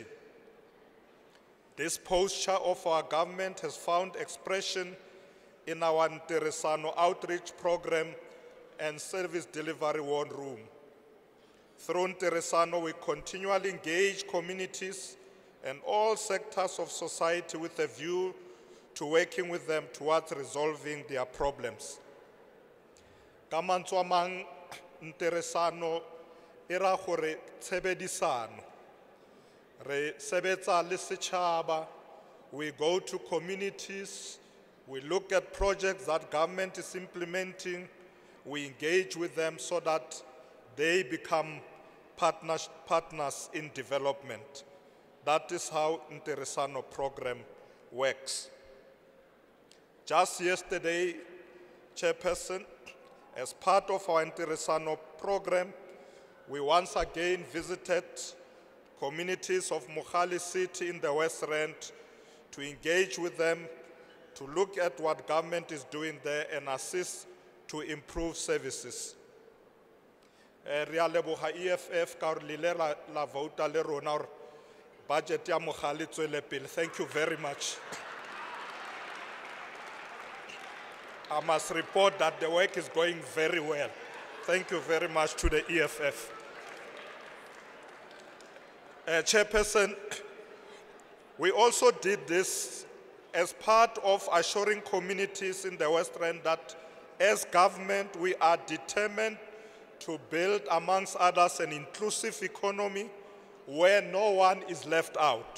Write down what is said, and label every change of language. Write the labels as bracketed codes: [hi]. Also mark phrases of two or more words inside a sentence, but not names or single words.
[en] This posture of our government has found expression in our Nteresano outreach program and service delivery war room. Through Nteresano, we continually engage communities and all sectors of society with a view to working with them towards resolving their problems. [nso] Ka mantswe a mang, nteresano e ra gore tshebedisano. Re sebetsa le setšhaba, [en] we go to communities, we look at projects that government is implementing, we engage with them so that they become partners in development. That is how Interesano program works. Just yesterday, Chairperson, as part of our Interesano program, we once again visited communities of Mogale City in the West Rand to engage with them, to look at what government is doing there and assist to improve services. [nso] Re a leboga EFF ka gore le ile la vouta le rona gore budget ya Mogale e tswele pele. [en] Thank you very much. I must report that the work is going very well. Thank you very much to the EFF. Chairperson, we also did this as part of assuring communities in the West Rand that as government we are determined to build, amongst others, an inclusive economy where no one is left out.